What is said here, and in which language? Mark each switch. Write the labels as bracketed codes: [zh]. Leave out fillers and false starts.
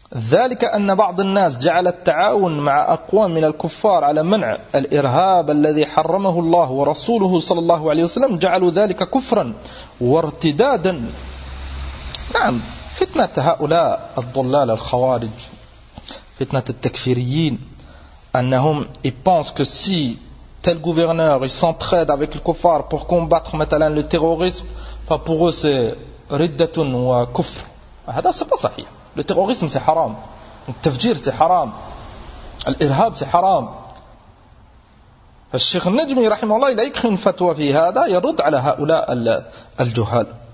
[ar] ذلك أن بعض الناس جعل التعاون مع أقوام من الكفار على منع الإرهاب الذي حرمه الله ورسوله صلى الله عليه وسلم جعلوا ذلك كفرا وارتدادا نعم فتنة هؤلاء الضلال الخوارج فتنة التكفيريين أنهم يبانس [fr] que si tel gouverneur il s'entraide avec le kuffar pour combattre [ar] مثلاً [fr] le terrorisme [ar] ف [fr] pour eux c'est [ar] ردة وكفر هذا [fr] c'est pas [ar] صحيح. [fr] Le terrorisme c'est haram, le tafjir c'est haram, l'irhab c'est haram. [ar] الشيخ النجمي رحمه الله [fr] il a écrit une fatwa [ar] في هذا يرد على هؤلاء الجهال.